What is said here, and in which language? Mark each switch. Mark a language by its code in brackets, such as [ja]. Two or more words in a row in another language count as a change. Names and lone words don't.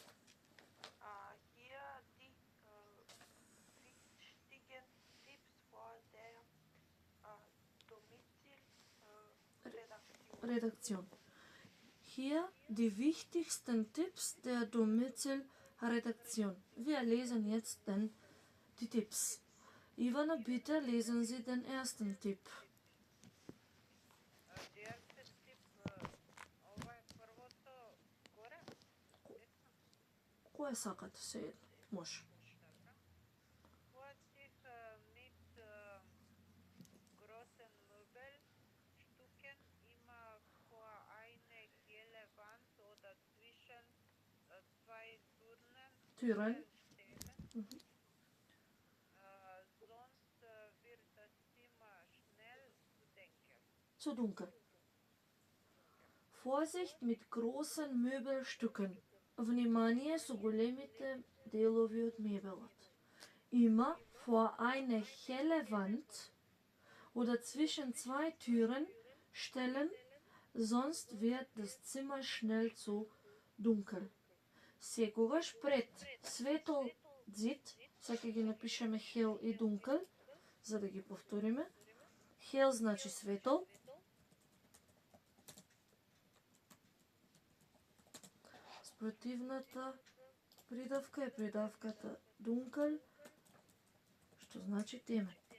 [de] Hier die wichtigen Tipps vor der Domizilredaktion. Redaktion. Hier die wichtigsten Tipps der Domizilredaktion. Wir lesen jetzt die Tipps. Ivana, bitte lesen Sie den ersten Tipp. [mk] Директен тип, ова е првото горе. Кое сакате се едно? Може. [de] Vorsicht mit großen Möbelstücken, immer vor eine helle Wand oder zwischen zwei Türen. stellen. Sonst wird das Zimmer schnell zu denken. Zu dunkel. Vorsicht mit großen Möbelstücken. [mk] Внимание со големите делови од мебелот. [de] Immer vor eine helle Wand oder zwischen zwei Türen stellen, sonst wird das Zimmer schnell zu dunkel. [mk] Секогаш пред светол зид, сега ги напишеме хел и дункел, за да ги повториме. Хел значи светол. Спротивната придавка е придавката дункел, што значи темен.